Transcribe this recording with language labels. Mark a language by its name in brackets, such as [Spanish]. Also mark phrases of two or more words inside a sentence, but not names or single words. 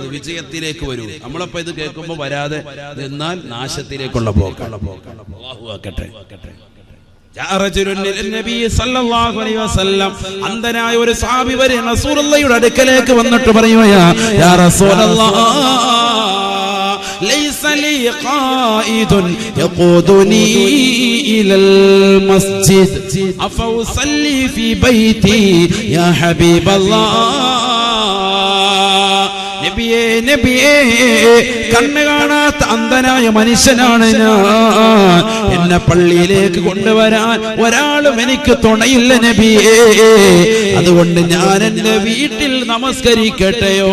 [Malayalam] വിജയത്തിലേക്ക് വരൂ. നമ്മളപ്പോ ഇത് കേൾക്കുമ്പോ വരാതെ എന്നാൽ നാശത്തിലേക്കുള്ള പോക്കാണ്. അല്ലാഹു ആക്കട്ടെ. അന്ധനായ ഒരു സഹാബി വരെ റസൂലുള്ളാഹിയുടെ അടുക്കലേക്ക് വന്നിട്ട് പറയുകയാ, [Arabic] يا رسول الله ليس لي قائد يقودني إلى المسجد أفأصلي في بيتي يا حبيب الله. [Malayalam] നബിയേ നബിയേ, കണ്ണ് കാണാത്ത അന്ധനായ മനുഷ്യനാണ് ഞാൻ. എന്നെ പള്ളിയിലേക്ക് കൊണ്ടുവരാൻ ഒരാളും എനിക്ക് തുണയില്ല നബിയേ. അതുകൊണ്ട് ഞാൻ എന്റെ വീട്ടിൽ നമസ്കരിക്കട്ടെയോ?